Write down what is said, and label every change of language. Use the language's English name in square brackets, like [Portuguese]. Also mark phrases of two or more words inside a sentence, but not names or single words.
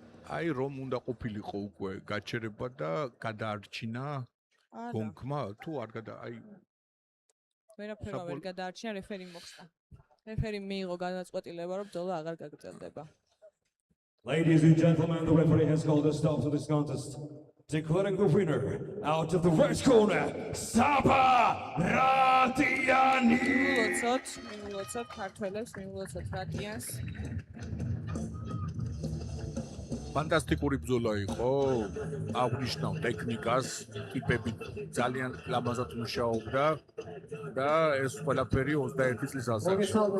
[Georgian] აი რომ უნდა ყოფილიყო უკვე გაჩერება და გადაარჩინა არა გონქმა თუ არ აი ვერაფერმა ვერ გადაარჩინა რეფერიმ მოხსნა რეფერიმ მიიღო განაწყვეტილება რომ ბრძოლა აღარ გაგრძელდება [English] Ladies and gentlemen, the referee has called a stop to this contest. Declaring the winner out of the red corner, Saba Ratiani. [Georgian] მიულოცოთ ქართველებს, მიულოცოთ რატიანს. ფანტასტიკური ბრძოლა იყო. აღნიშნავ ტექნიკას, ტიპები ძალიან ლამაზად მუშაობდა და ეს ყველაფერი 21 წლის ასაკში.